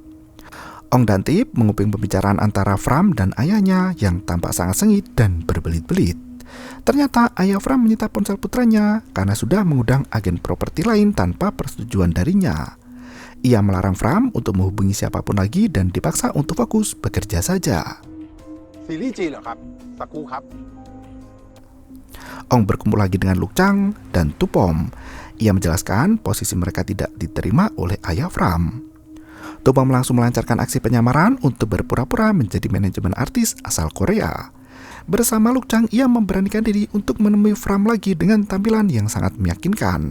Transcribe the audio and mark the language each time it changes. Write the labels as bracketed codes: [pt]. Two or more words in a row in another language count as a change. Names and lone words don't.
[id] Ong dan Tip menguping pembicaraan antara Fram dan ayahnya yang tampak sangat sengit dan berbelit-belit. Ternyata ayah Fram menyita ponsel putranya karena sudah mengundang agen properti lain tanpa persetujuan darinya. Ia melarang Fram untuk menghubungi siapapun lagi dan dipaksa untuk fokus bekerja saja. [th] ซีรีส์จีนเหรอครับสักครู่ครับ [id] Ong berkumpul lagi dengan Luk Chang dan Tupom. Ia menjelaskan posisi mereka tidak diterima oleh ayah Fram. Tupom langsung melancarkan aksi penyamaran untuk berpura-pura menjadi manajemen artis asal Korea. Bersama Luk Chang, ia memberanikan diri untuk menemui Fram lagi dengan tampilan yang sangat meyakinkan.